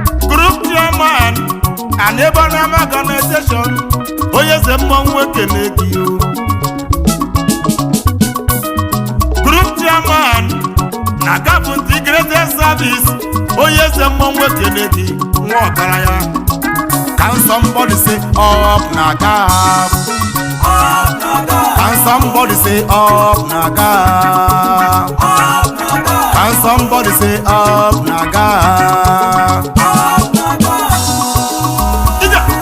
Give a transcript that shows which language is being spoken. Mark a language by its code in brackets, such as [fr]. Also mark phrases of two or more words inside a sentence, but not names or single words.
[en] Group Chairman, and Abraham Organization, [ig] onye eze mmọnwụ ekene gị o. [en] Group Chairman, [ig] na Gap Integrated Service, onye eze mmọnwụ ekene gị, nwa ọgaranya. [en] Can somebody say up na Gap? Up na Gap. Can somebody say up na Gap? Up Can somebody say, "Up na God"? Up na God. [ig] Ija.